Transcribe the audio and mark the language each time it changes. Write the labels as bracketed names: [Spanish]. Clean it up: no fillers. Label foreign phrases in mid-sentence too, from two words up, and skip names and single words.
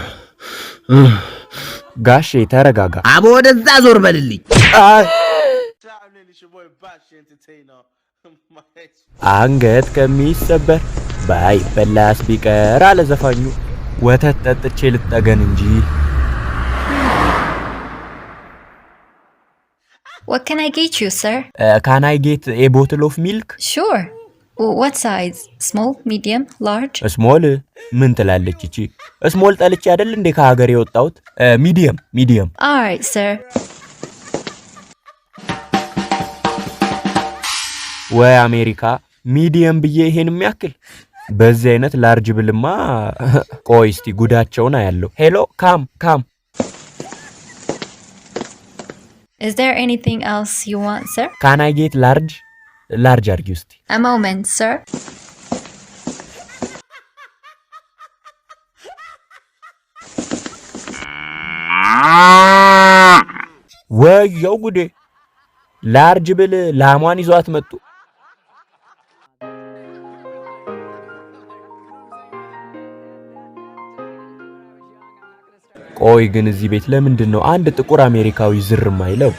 [Amharic] ጋሼ ተረጋጋ። አቦ ወደዛ ዞር በልልኝ። አንገት ከሚሰበር ባይበላስ ቢቀር አለ ዘፋኙ። ወተት ጠጥቼ ልጠገን እንጂ። [English] What can I get you, sir? Can I get a bottle of milk? Sure. What size? Small, medium, large? Small? [Amharic] ምን ትላለች እቺ? ስሞል ጠልቼ አይደል እንዴ ከሀገር የወጣሁት? ሚዲየም። [English] All right, sir. [Amharic] ወይ አሜሪካ ሚዲየም ብዬ ይሄን የሚያክል በዚህ አይነት ላርጅ ብልማ ቆይ እስቲ ጉዳቸውን አያለው። ሄሎ ካም [English] Is there anything else you want, sir? Can I get large [Amharic] አርጊ እስቲ። [English] A moment, sir. [Amharic] ወየው ጉዴ! ላርጅ ብል ላሟን ይዟት መጡ። ቆይ ግን እዚህ ቤት ለምንድን ነው አንድ ጥቁር አሜሪካዊ ዝር ማይለው?